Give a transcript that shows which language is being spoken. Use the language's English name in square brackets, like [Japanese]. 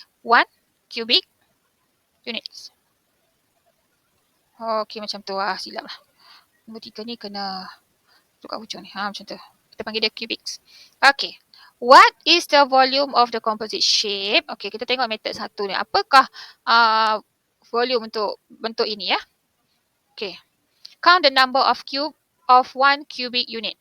[English] 1 cubic units. [Malay] Okay, macam tu. Silap lah. Nombor 3 ni kena tukar hujung ni. Macam tu. Kita panggil dia cubics. Okay. [English] What is the volume of the composite shape? [Malay] Okay, kita tengok method satu ni. Apakah volume untuk bentuk ini ya? Okay. [English] Count the number of cube of 1 cubic unit.